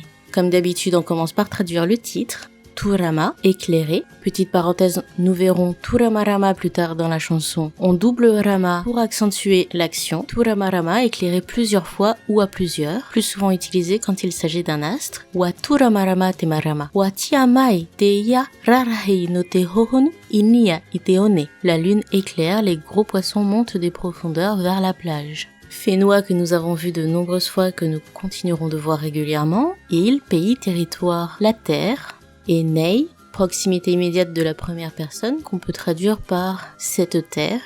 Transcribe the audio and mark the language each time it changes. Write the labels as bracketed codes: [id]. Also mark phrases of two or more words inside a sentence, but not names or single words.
[fr] Comme d'habitude, on commence par traduire le titre. Turama, éclairé. Petite parenthèse, nous verrons [ty] Turama Rama [fr] plus tard dans la chanson. On double Rama pour accentuer l'action. [ty] Turama Rama, [fr] éclairé plusieurs fois ou à plusieurs, plus souvent utilisé quand il s'agit d'un astre. [ty] Wa Turama Rama te Marama. Wa Tiamai te ya rarahei no te hohonu inia iteone. [fr] La lune éclaire, les gros poissons montent des profondeurs vers la plage. Fénois que nous avons vu de nombreuses fois, que nous continuerons de voir régulièrement. Île, pays, territoire, la terre. Et Nei, proximité immédiate de la première personne qu'on peut traduire par cette terre.